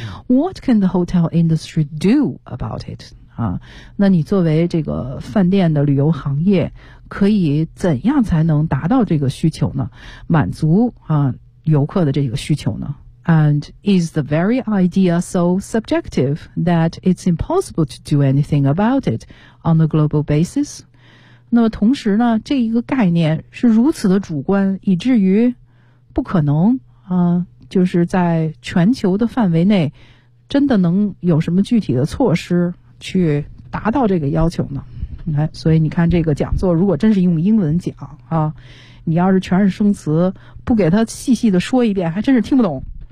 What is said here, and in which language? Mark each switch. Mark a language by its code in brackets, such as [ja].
[en] What can the hotel industry do about it？ [zh] 啊，那你作为这个饭店的旅游行业，可以怎样才能达到这个需求呢？满足啊游客的这个需求呢 [en] ？And is the very idea so subjective that it's impossible to do anything about it on a global basis？ [zh] 那么同时呢，这一个概念是如此的主观，以至于不可能啊，就是在全球的范围内真的能有什么具体的措施去达到这个要求呢？所以你看这个讲座如果真是用英文讲啊，你要是全是生词不给他细细的说一遍还真是听不懂。